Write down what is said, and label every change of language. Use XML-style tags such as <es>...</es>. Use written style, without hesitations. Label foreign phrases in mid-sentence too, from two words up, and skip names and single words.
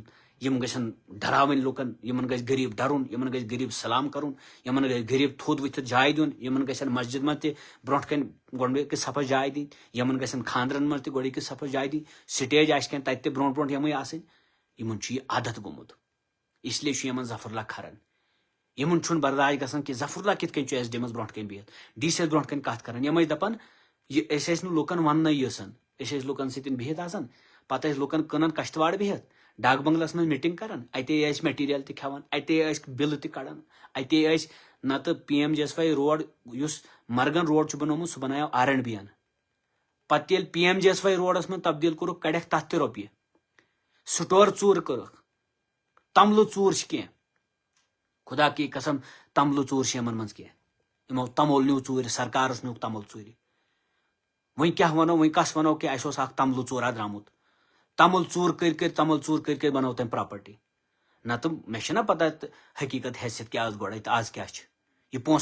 <ks>یِم گژھن ڈراوٕنۍ لُکن. یِمن گژھِ غریٖب ڈرُن. یِمن گژھِ غریٖب سلام کرُن. یِمن گژھِ غریٖب تھوٚد ؤتھِتھ جاے دیُن. یِمن گژھن مسجد منٛز تہِ برونٛٹھ کنۍ گۄڈٕنِکِس صفس جاے دِنۍ. یِمن گژھن خاندرن منٛز تہِ گۄڈٕنِکِس صفس جاے دِنۍ. سٹیج آسہِ کینٛہہ تتہِ تہِ برونٛٹھ برونٛٹھ یِمٕے آسٕنۍ. یِمن چھُ یہِ عادت گوٚمُت.</ks> <ur>اس لیے</ur> <ks>چھُ یِمن ظفر اللہ کھران. یِمن چھُنہٕ برداش گژھان کہِ ظفر اللہ کِتھ کٔنۍ چھُ ایس ڈی منٛز برونٛٹھ کنۍ بِہِتھ ڈی سی یس برونٛٹھ کنۍ کتھ کران. یِم ٲسۍ دپان یہِ أسۍ ٲسۍ نہٕ لُکن وننٕے یژھان. أسۍ ٲسۍ لُکن سۭتۍ بِہِتھ آسان پتہٕ ٲسۍ لُکن کٕنان کشتواڑ بِہِتھ ڈاک بنگلس منٛز میٹنگ کران. اتے ٲسۍ میٹیریل تہِ کھٮ۪وان. اتے ٲسۍ بِلہٕ تہِ کڑان. اتے ٲسۍ نتہٕ PMGSY روڈ یُس مرگن روڈ چھُ بنومُت سُہ بنایو R&B ین. پتہٕ ییٚلہِ PMGSY روڈس منٛز تبدیل کوٚرُکھ کڑیکھ تتھ تہِ رۄپیہِ. سٹور ژوٗرٕ کٔرٕکھ. تملہٕ ژوٗر چھِ کینٛہہ.</ks> <ur>خدا کی قسم</ur> <ks>تملہٕ ژوٗر چھِ یِمن منٛز کینٛہہ. یِمو تمُل نیوٗ ژوٗرِ. سرکارس نیوٗکھ تمُل ژوٗرِ. وۄنۍ کیٛاہ ونو وۄنۍ کس ونو کہِ اسہِ اوس اکھ تملہٕ ژوٗرا درامُت. تمُل ژوٗر کٔرۍ بنٲو تٔمۍ پراپرٹی. نتہٕ مےٚ چھِنہ پتہ حقیٖقت حیثیت کیٛاہ ٲس گۄڈٕ تہٕ آز کیٛاہ چھِ.</ks>